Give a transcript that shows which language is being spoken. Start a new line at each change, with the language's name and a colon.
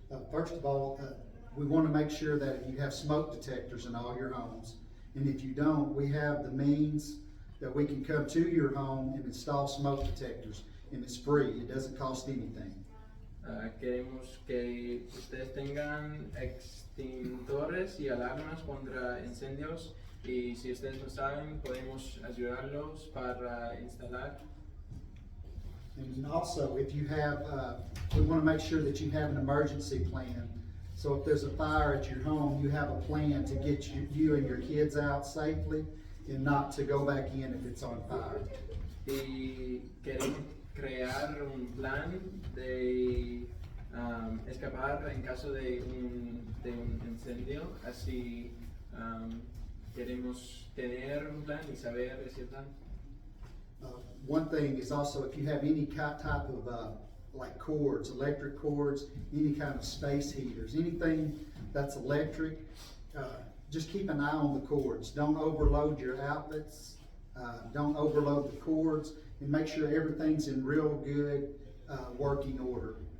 English: First of all, we want to make sure that you have smoke detectors in all your homes. And if you don't, we have the means that we can come to your home and install smoke detectors. And it's free, it doesn't cost anything.
Spanish: Queremos que ustedes tengan extintores y alarmas contra incendios y si ustedes no saben, podemos ayudarlos para instalar.
English: And also, if you have, we want to make sure that you have an emergency plan. So if there's a fire at your home, you have a plan to get you and your kids out safely and not to go back in if it's on fire.
Spanish: Y queremos crear un plan de escapar en caso de un incendio, así queremos tener un plan y saber ese plan.
English: One thing is also if you have any type of like cords, electric cords, any kind of space heaters, anything that's electric, just keep an eye on the cords. Don't overload your outlets, don't overload the cords, and make sure everything's in real good working order.